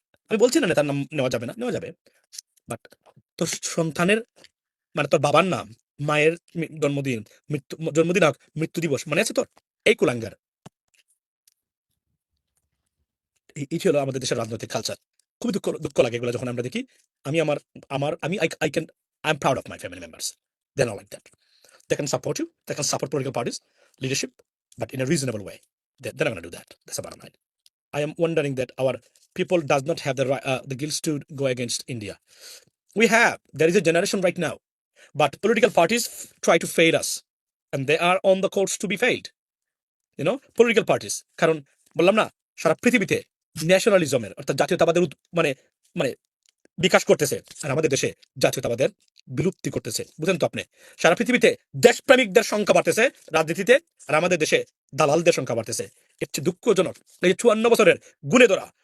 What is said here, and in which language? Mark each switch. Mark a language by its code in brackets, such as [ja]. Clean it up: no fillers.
[bn] আমি বলছি না নেতার নাম নেওয়া যাবে না, নেওয়া যাবে, বাট তোর সন্তানের, মানে তোর বাবার নাম, মায়ের জন্মদিন, জন্মদিন হোক, মৃত্যু দিবস মনে আছে তোর? এই কুলাঙ্গার। এই হলো আমাদের দেশের রাজনৈতিক কালচার। খুবই দুঃখ লাগে এগুলো যখন আমরা দেখি। আমি আমার আমার আমি [en] I can I am proud of my family members, they are not like that. They can support you, they can support political parties, leadership, but in a reasonable way. They're not going to do that. That's the bottom line. I am wondering that our people does not have the guilt to go against India. There is a generation right now, but political parties try to fail us, and they are on the course to be failed. Political parties, [bn] কারণ বললাম না, সারা পৃথিবীতে ন্যাশনালিজমের অর্থাৎ জাতীয়তাবাদের মানে মানে বিকাশ করতেছে, আর আমাদের দেশে জাতীয়তাবাদের বিলুপ্তি করতেছে। বুঝেন তো আপনি, সারা পৃথিবীতে দেশপ্রেমিকদের সংখ্যা বাড়তেছে রাজনীতিতে, আর আমাদের দেশে দালালদের সংখ্যা বাড়তেছে। এর চেয়ে দুঃখজনক এই যে 54 বছরের গুণে ধরা